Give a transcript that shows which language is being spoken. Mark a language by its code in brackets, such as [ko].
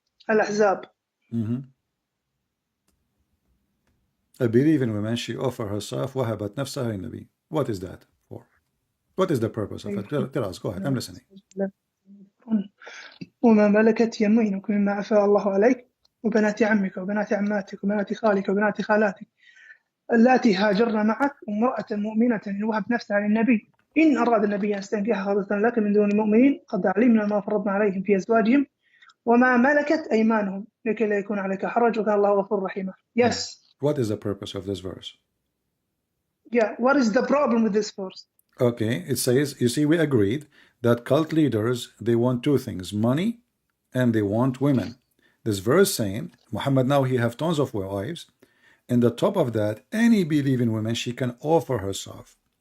[ar] الأحزاب. [en] A believing woman, she offered herself [ar] وهبت نفسها للنبي. [en] What is that for? What is the purpose of it? Tell us. Go ahead. I'm listening. [ar] وما ملكت يمينك مما أفاء الله عليك وبنات عمك وبنات عماتك وبنات خالك وبنات خالاتك اللاتي هاجرن معك وامرأة مؤمنة إن وهبت نفسها للنبي إن أراد النبي أن يستنكحها خالصة لك من دون المؤمنين قد علمنا ما فرضنا عليهم في أزواجهم وما ملكت أيمانهم لكي لا يكون عليك حرج وكان الله غفور رحيما. [en] Yes. What is the purpose of this verse? Yeah. What is the problem with this verse? Okay, it says, you see, we agreed that cult leaders, they want two things, money and they want women. This verse saying, Muhammad now he have tons of wives, and the top of that, any believing woman, she can offer herself.